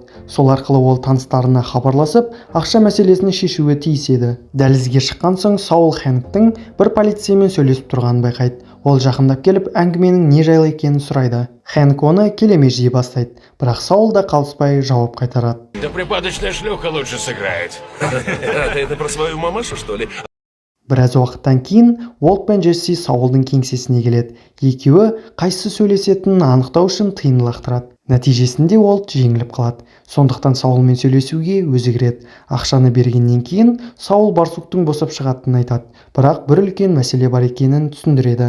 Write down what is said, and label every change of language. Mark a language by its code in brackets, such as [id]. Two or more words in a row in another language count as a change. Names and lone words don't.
[kk] Сол арқылы ол таныстарына хабарласып, ақша мәселесін шешуі тиіс еді. Дәлізге шыққан соң Саул Хэнктің бір полицеймен сөйлесіп тұрғанын байқайды. Ол жақындап келіп, әңгіменің не жайлы екенін сұрайды. Хэнк оны келеме жей бастайды, бірақ Саул да қалыспай жауап қайтарады. [ru] Да припадочная шлюха лучше сыграет. Ты это про свою мамашу, что ли? [kk] Біраз уақыттан кейін Уолт пен Джесси Саулдың кеңсесіне келеді. Екеуі қайсысы сөйлесетінін анықтау үшін тиын лақтырады. Нәтижесінде Уолт жеңіліп қалады. Сондықтан Саулмен сөйлесуге өзі кіреді. Ақшаны бергеннен кейін Саул Барсуктың босап шығатынын айтады, бірақ бір үлкен мәселе бар екенін түсіндіреді.